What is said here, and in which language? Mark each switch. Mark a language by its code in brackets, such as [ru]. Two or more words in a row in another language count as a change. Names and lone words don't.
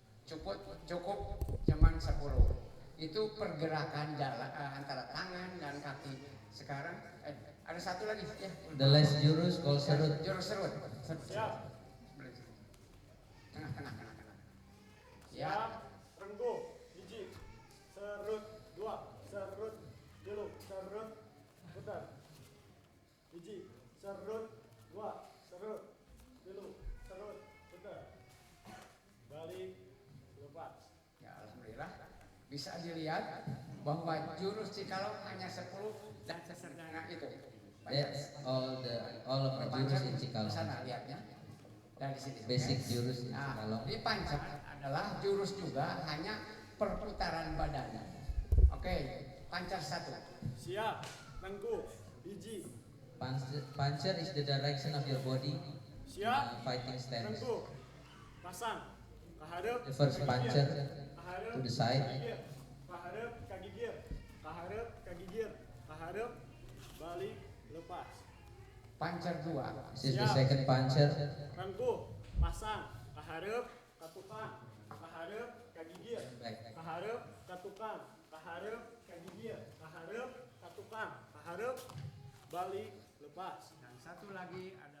[id] cukup cuman 10. Itu pergerakan jalan antara tangan dan kaki. Sekarang ada satu lagi ya. [en] The last jurus called serut. [id] Jurus serut. Siap. Tengah. Ya. [su] Siap. Renggo. Hiji. Serut. Dua. Serut. Tilu. Serut. Putar. Hiji. Serut. Dua. Serut. Tilu. Serut. [id] Putar. Balik. Lepas. Ya alhamdulillah. Bisa dilihat bahwa jurus Cikalong hanya 10 dan sesederhana itu. [en] That's all of the jurus in Cikalong. [id] Sana lihatnya. Dari sini. [en] Basic jurus in [id] Nah, Cikalong. di pancar adalah jurus juga hanya perputaran badan. Oke, pancar 1. [su] Siap. Renggo. Hiji. [en] Puncher is the direction of your body. [id] Siap. [en] Fighting stance. [su] Renggo. Pasang. Kahadap. [en] The first puncher [su] Kahadap. [en] to the side. [su] Kahadap. Kagigir. Kahadap. Kagigir. Kahadap. [id] Balik. Lepas. Pancar 2. [en] This is the second puncher. [su] Renggo. Pasang. Kahadap. Katukan. Kahadap. Kagigir. Kahadap. Katukan. Kahadap. Kagigir. Kahadap. Katukan. Kahadap. [id] Balik. Lepas. Dan satu lagi adalah